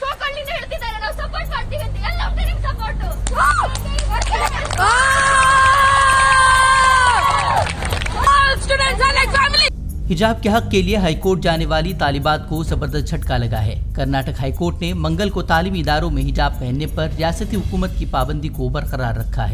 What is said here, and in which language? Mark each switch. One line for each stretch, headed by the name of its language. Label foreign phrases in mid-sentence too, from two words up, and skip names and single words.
Kannada: ಮಕ್ಕಳನ್ನ ಹಿಡ್ತಿದ್ದಾರೆ, ನಾವು ಸಪೋರ್ಟ್ ಮಾಡ್ತೀವಿ ಅಂತ ಎಲ್ಲ ನಿಮ್ಗೆ ಸಪೋರ್ಟ್.
Urdu: حجاب کے حق کے لیے ہائی کورٹ جانے والی طالبات کو زبردست جھٹکا لگا ہے. کرناٹک ہائی کورٹ نے منگل کو تعلیمی اداروں میں حجاب پہننے پر ریاستی حکومت کی پابندی کو برقرار رکھا ہے.